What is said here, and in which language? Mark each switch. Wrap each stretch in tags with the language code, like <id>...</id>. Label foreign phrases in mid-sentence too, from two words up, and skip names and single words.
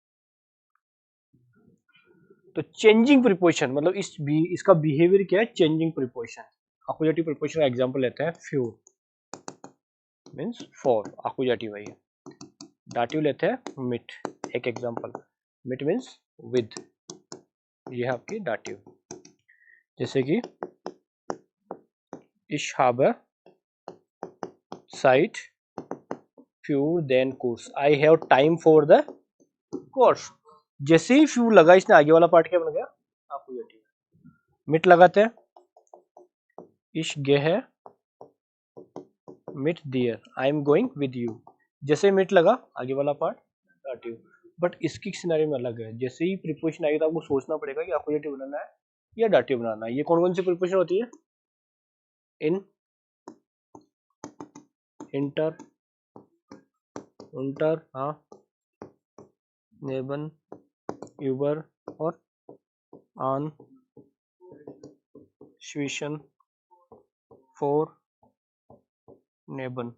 <hi>तो</hi> <en>changing preposition</en> <hi>मतलब इसका बिहेवियर क्या है,</hi> <en>changing preposition.</en> <hi>आकुजाटिव प्रीपोजिशन का एग्जांपल लेते हैं, फ्यू</hi> <en>means for,</en> <hi>आकुजाटिव है ये। डाटिव लेते हैं मिट, एक एग्जांपल, मिट</hi> <en>means with,</en> <hi>ये है आपकी डाटिव। जैसे कि</hi> <de>ich habe Zeit für den Kurs,</de> <en>I have time for the course।</en> <hi>जैसे ही फ्यू लगा इसने आगे वाला पार्ट क्या बन गया, आकुजाटिव। मिट लगाते हैं,</hi> <de>ich gehe mit dir,</de> <en>I am going with you।</en> <hi>जैसे मिट लगा आगे वाला पार्ट डाटिव। बट इसकी सिनेरियो में अलग है, जैसे ही प्रीपोजिशन आएगी तो आपको सोचना पड़ेगा कि आकुजाटिव बनाना है या डाटिव बनाना है। ये कौन कौन सी प्रीपोजिशन होती है,</hi> <de>in, hinter, unter,</de> <hi>हाँ,</hi> <de>neben, über</de> <hi>और</hi> <de>an, zwischen, vor, neben.</de>